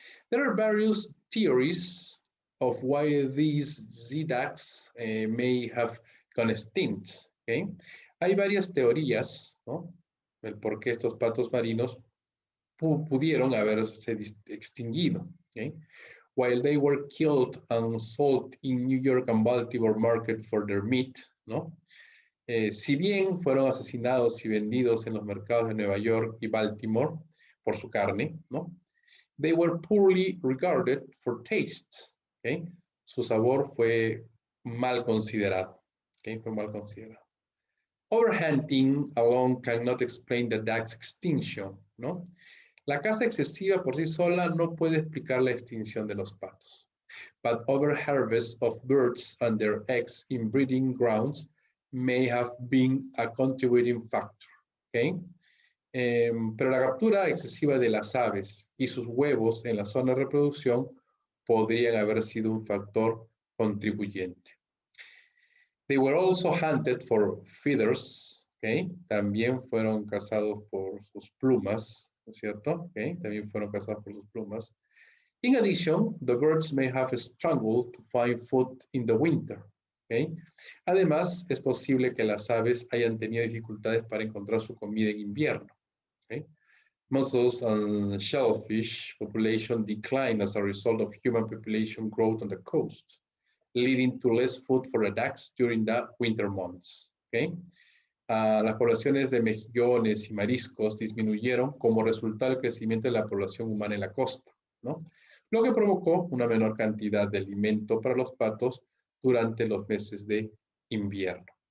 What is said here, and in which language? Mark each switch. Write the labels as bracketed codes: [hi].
[en] There are various theories of why these Z-ducks may have gone extinct, okay. [es] Hay varias teorías, ¿no? El por qué estos patos marinos pudieron haberse extinguido, okay. [en] While they were killed and sold in New York and Baltimore market for their meat, ¿no? [es] Si bien fueron asesinados y vendidos en los mercados de Nueva York y Baltimore por su carne, ¿no? [en] They were poorly regarded for taste, ¿okay? [es] Su sabor fue mal considerado, ¿okay? Fue mal considerado. [en] Overhunting alone cannot explain the duck's extinction, ¿no? [es] La caza excesiva por sí sola no puede explicar la extinción de los patos. [en] But overharvest of birds and their eggs in breeding grounds may have been a contributing factor, ¿okay? [es] Pero la captura excesiva de las aves y sus huevos en la zona de reproducción podrían haber sido un factor contribuyente. [en] They were also hunted for feathers, ¿okay? [es] También fueron cazados por sus plumas, ¿no es cierto? ¿Okay? También fueron cazados por sus plumas. [en] In addition, the birds may have struggled to find food in the winter, ¿okay? [es] Además, es posible que las aves hayan tenido dificultades para encontrar su comida en invierno. Okay? [en] Mussels and shellfish population declined as a result of human population growth on the coast, leading to less food for the ducks during the winter months. Okay? [es] Las poblaciones de mejillones y mariscos disminuyeron como resultado del crecimiento de la población humana en la costa, ¿no? Lo que provocó una menor cantidad de alimento para los patos durante los meses de invierno.